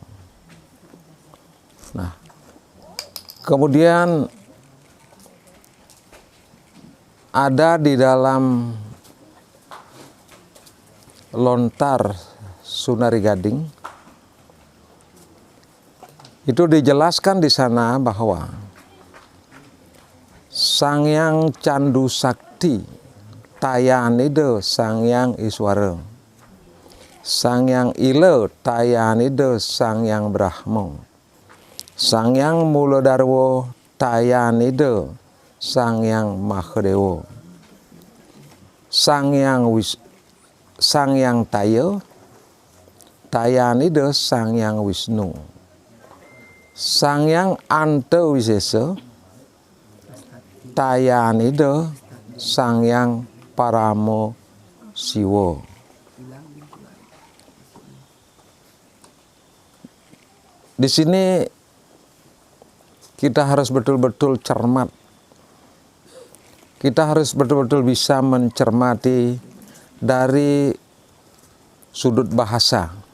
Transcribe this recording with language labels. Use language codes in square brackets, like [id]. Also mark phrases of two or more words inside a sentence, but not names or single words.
[id] Nah, kemudian ada di dalam lontar Sunari Gading. Itu dijelaskan di sana bahwa Sangyang Candu Sakti Tayanida Sangyang Iswara, Sangyang Ila Tayanida Sangyang Brahma, Sangyang Muladarwa Tayanida Sangyang Mahadewa, Sangyang Taya Tayanida Sangyang Wisnu, Sangyang Anta Wisesa Tayanida Sangyang Paramo Siwa. Di sini kita harus betul-betul cermat. Kita harus betul-betul bisa mencermati dari sudut bahasa.